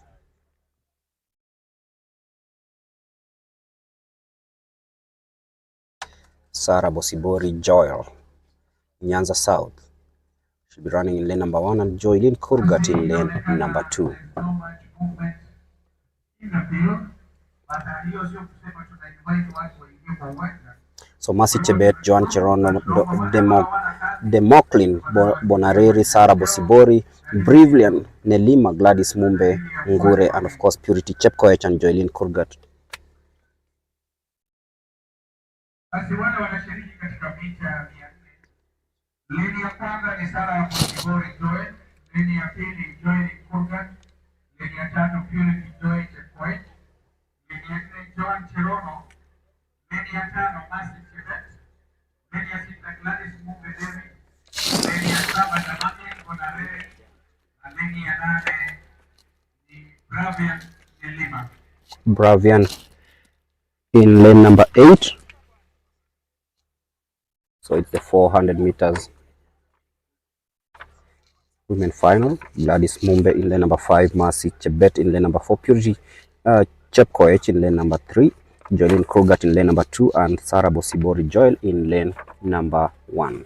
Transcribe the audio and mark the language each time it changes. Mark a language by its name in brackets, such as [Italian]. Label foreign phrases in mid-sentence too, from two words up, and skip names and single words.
[English] Sarah Bosibori Joel, Nyanza South. She'll be running in lane number 1, and Joylin Kurgat in lane number 2. So Mercy Chebet, Joan Cherono, Demoklin Bonareri, Sarah Bosibori, Brilliant Nelima, Gladys Mumbe Ngure, and of course Purity Chepkoech and Joylin Kurgat. [Swahili] Basi wale wanashiriki katika mita 400. Leni ya kwanza ni Sarah Bosibori Joel, leni ya pili Joel Kurgat, leni ya tatu Purity Joel Chepkoech, leni ya nne Joan Cherono, leni ya tano Mercy Chebet, leni ya sita Gladys Mumbe David, leni ya saba Demoklin Bonareri, na leni ya nane ni Bravian Nelima. [English] Bravian in lane number 8. So it's the 400 meters women final. Gladys Mumbe in lane number 5, Mercy Chebet in lane number 4, Purity Chepkoech in lane number 3, Joylin Kurgat in lane number 2, and Sarah Bosibori Joel in lane number 1.